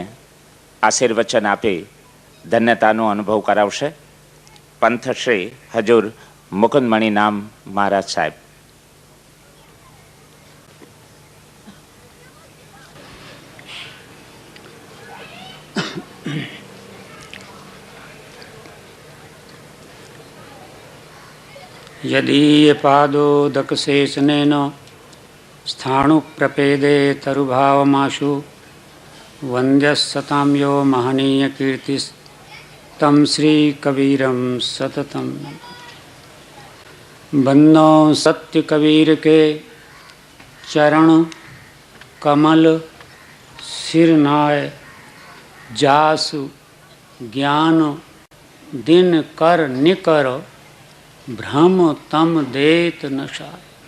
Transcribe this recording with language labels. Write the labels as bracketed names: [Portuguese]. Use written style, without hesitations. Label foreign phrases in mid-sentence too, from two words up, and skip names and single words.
[Gujarati] આશીર્વચન આપી ધન્યતાનો અનુભવ કરાવશે પંથ શ્રી હજુર મુકુંદમણી નામ મહારાજ સાહેબ. [Sanskrit] यदीयपादोदकशेषनेन स्थाणुप्रपेदे तरुभावमाशु वन्द्यस्सतां यो महनीयकीर्तिस्तं श्रीकबीरं सततं [Hindi] बन्नो सत्य कबीर के चरण कमल सिरनाय जासु ज्ञान दिन कर निकर भ्रम तम देत नशाय।